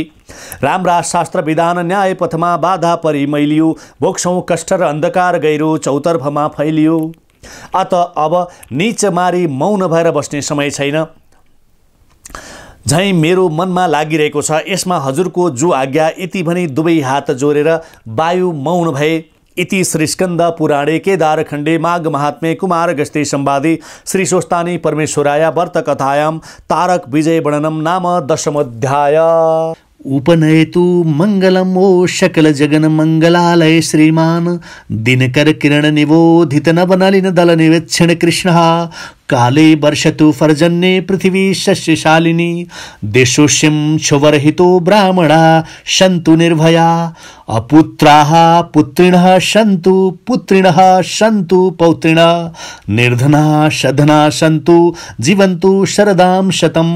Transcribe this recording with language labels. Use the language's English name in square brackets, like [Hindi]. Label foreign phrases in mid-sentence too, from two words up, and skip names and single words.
[Nepali] राम्रा शास्त्र विधान न्याय पथमा बाधा परि मैलियो भोक्छौँ कष्ट र अन्धकार गहिरो चौतर्फमा फैलियो। अत अब नीच मारी मौन भएर बस्ने समय छैन झैँ मेरो मनमा लागिरहेको छ। यसमा हजुरको जो आज्ञा यति भनी दुवै हात जोडेर वायु मौन भए। [Sanskrit] इति श्री स्कंद पुराणे केदारखंडे माघ महात्म्ये कुमार गस्ते संवादे श्री सोस्तानी परमेश्वराय व्रत कथायां तारक विजय वर्णनम नाम दशमोध्याय। उपनयतु मंगलम ओ शकल जगन मंगलालय श्रीमान दिनकर किरण निबोधित नवनलिन दल निवेक्षण कृष्ण काले वर्षतु पर्जन्ये पृथिवी शस्यशालिनी देशोष्यं क्षुवरहितो ब्राह्मणा सन्तु निर्भया अपुत्राः पुत्रिणः सन्तु पुत्रिणः सन्तु पौत्रिणः निर्धनाः सधनाः सन्तु जीवन्तु शरदां शतम्।